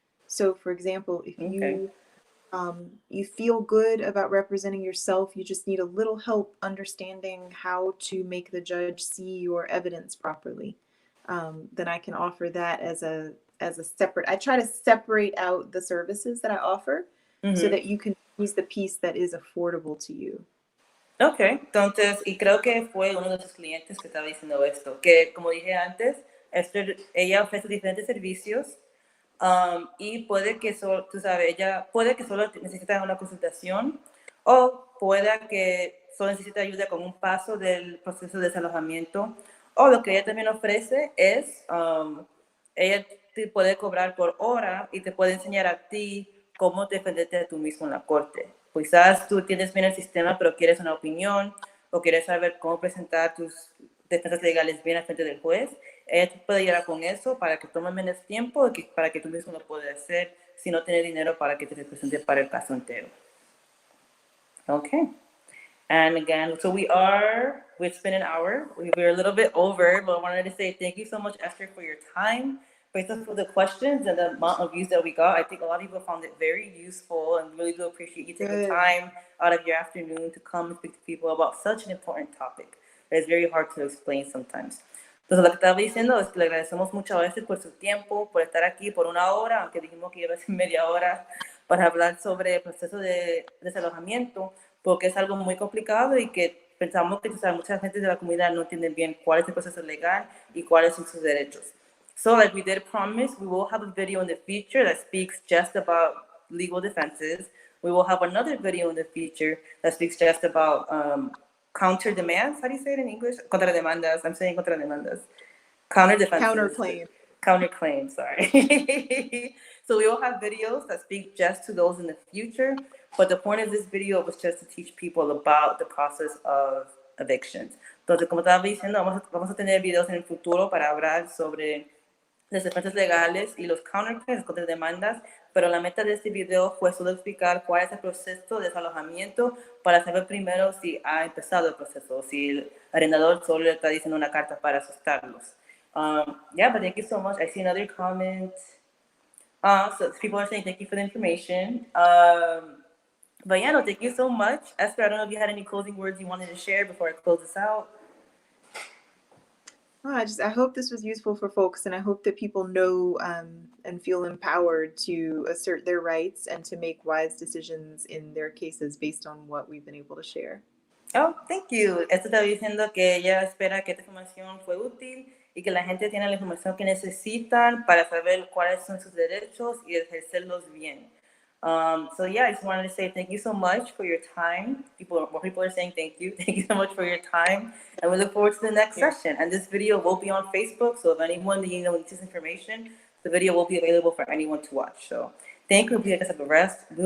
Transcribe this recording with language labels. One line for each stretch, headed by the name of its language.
English: So, for example, if you feel good about representing yourself, you just need a little help understanding how to make the judge see your evidence properly, then I can offer that as a separate. I try to separate out the services that I offer so that you can use the piece that is affordable to you.
Spanish: Okay, entonces, y creo que fue uno de sus clientes que estaba diciendo esto, que como dije antes, ella ofrece diferentes servicios, y puede que solo, tú sabes, ella puede que solo necesita una consultación, o pueda que solo necesita ayuda con un paso del proceso de desalojamiento, o lo que ella también ofrece es, ella te puede cobrar por hora y te puede enseñar a ti cómo defenderte a tú mismo en la corte. Quizás tú tienes bien el sistema, pero quieres una opinión o quieres saber cómo presentar tus defensas legales bien al frente del juez. Ella te puede ayudar con eso para que tome menos tiempo y para que tú mismo lo puedas hacer si no tienes dinero para que te represente para el caso entero.
English: Okay. And again, so it's been an hour. We're a little bit over, but I wanted to say thank you so much, Esther, for your time. Based on the questions and the amount of views that we got, I think a lot of people found it very useful and really do appreciate you taking time out of your afternoon to come and speak to people about such an important topic that is very hard to explain sometimes.
Spanish: Entonces, lo que estaba diciendo es que le agradecemos mucho a Esther por su tiempo, por estar aquí por una hora, aunque dijimos que iba a ser media hora, para hablar sobre el proceso de desalojamiento, porque es algo muy complicado y que pensamos que mucha gente de la comunidad no entiende bien cuál es el proceso legal y cuáles son sus derechos.
English: So like we did promise, we will have a video in the future that speaks just about legal defenses. We will have another video in the future that speaks just about counter demands. How do you say it in English? Contrademandas. I'm saying contrademandas. Counter defenses. Counterclaims, sorry. So we will have videos that speak just to those in the future. But the point of this video was just to teach people about the process of evictions.
Spanish: Entonces, como estaba diciendo, vamos a tener videos en el futuro para hablar sobre las defensas legales y los counterclaims, contrademandas, pero la meta de este video fue solo explicar cuál es el proceso de desalojamiento para saber primero si ha empezado el proceso, o si el arrendador solo le está diciendo una carta para asustarlos.
English: Yeah, but thank you so much. I see another comment. So people are saying thank you for the information. But yeah, no, thank you so much. Esther, I don't know if you had any closing words you wanted to share before I close this out. I hope this was useful for folks, and I hope that people know and feel empowered to assert their rights and to make wise decisions in their cases based on what we've been able to share. Oh, thank you.
Spanish: Esto está diciendo que ella espera que esta información fue útil y que la gente tiene la información que necesitan para saber cuáles son sus derechos y ejercerlos bien.
English: So yeah, I just wanted to say thank you so much for your time. More people are saying thank you. Thank you so much for your time. And we look forward to the next session. And this video will be on Facebook. So if anyone needs this information, the video will be available for anyone to watch. So thank you. We hope you guys have a rest.